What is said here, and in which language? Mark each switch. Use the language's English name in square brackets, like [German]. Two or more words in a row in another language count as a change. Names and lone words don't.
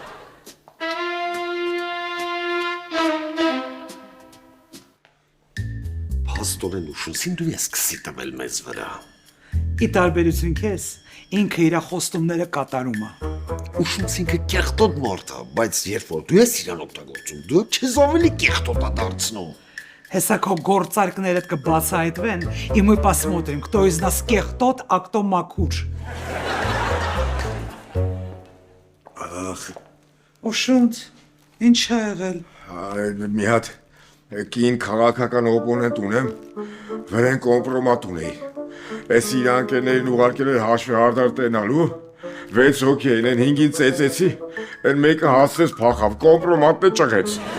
[Armenian] Փաստորեն ուշուսին դու ես սկսի տվել մեզ վրա։ Ի տարբերություն քեզ, ինքը իր խոստումները կատարում է։ Ուշուսինքը կեղտոտ մարդ է, բայց երբ որ դու ես իրան օգտագործում, դու չես ավելի կեղտոտ է դարձնում։ Հեսա քո գործարքներդ կբացահայտվեն, [Russian] и мы посмотрим, кто из нас кехтот, а кто макуч։ [Armenian] Օշունդ, ինչ ա եղել։ Մի հատ կին քաղաքական օպոնենտ ունեմ, վրեն կոմպրոմատ ունեի։ Էս իր անկերներին ուղարկել էր հաշվի հարդար տենալու, 6 հոգի էին, են 5-ին ծեծեցի, են մեկը հասցրեց փախավ, կոմպրոմատն է ճղեց։